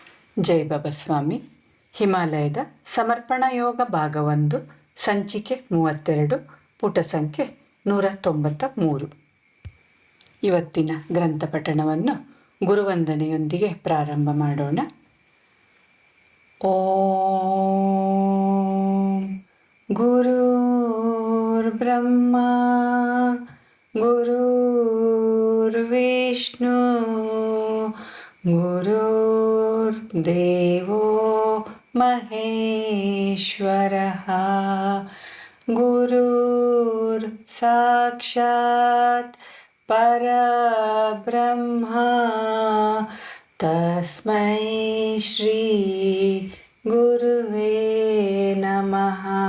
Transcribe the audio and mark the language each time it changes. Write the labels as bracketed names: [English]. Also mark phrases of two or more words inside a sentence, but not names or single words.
[Kannada] ಜೈ ಬಾಬಾಸ್ವಾಮಿ. ಹಿಮಾಲಯದ ಸಮರ್ಪಣಾ ಯೋಗ ಭಾಗ 1, ಸಂಚಿಕೆ 32, ಪುಟ ಸಂಖ್ಯೆ 193. ಇವತ್ತಿನ ಗ್ರಂಥ ಪಠಣವನ್ನು ಗುರುವಂದನೆಯೊಂದಿಗೆ ಪ್ರಾರಂಭ ಮಾಡೋಣ. [Sanskrit] ಓಂ ಗುರುರ್ ಬ್ರಹ್ಮ ಗುರುರ್ವಿಷ್ಣು ಗುರುರ್ದೇವೋ ಮಹೇಶ್ವರಃ ಗುರುರ್ ಸಾಕ್ಷಾತ್ ಪರಬ್ರಹ್ಮ ತಸ್ಮೈ ಶ್ರೀ ಗುರುವೇ ನಮಃ.